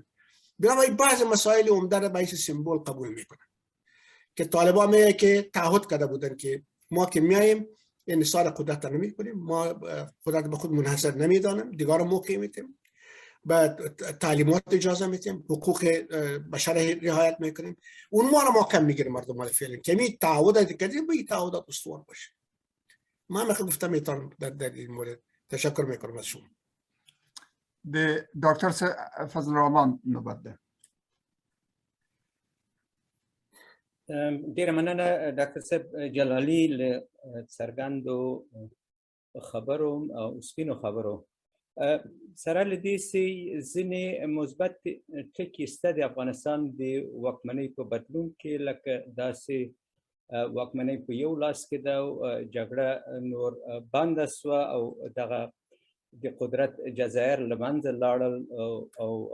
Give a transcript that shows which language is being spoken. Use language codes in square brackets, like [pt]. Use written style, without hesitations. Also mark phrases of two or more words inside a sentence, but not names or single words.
[fa] بنابراین بعض مسائل عمده را به سمبل قبول میکنن که طالبان میگه که تعهد کرده بودن که ما که میایم انحصار قدرت نمی کنیم، ما قدرت به خود منحصر نمیدانیم، دیگار موقع میتیم، به تعلیمات اجازه میتیم، حقوق بشر رعایت میکنیم، اون ما رو ما کم میگیریم. مردم ها فعلا کمی تعهدات کردیم به این تعهدات استوار باشه. من گفتم میتونم در این مورد. تشکر میکنم از شما. دکتر فضل الرحمن نوبت ده. [ps] ډیره مننه ډاکټر صاحب جلالي له څرګندو خبرو او سپینو خبرو سره له دې چې ځینې مثبت ټکي شته د افغانستان د واکمنۍ په بدلون کې، لکه داسې واکمنۍ په یو لاس کې ده، جګړه نور بنده سوه او دغه د قدرت جزایر له منځه لاړل او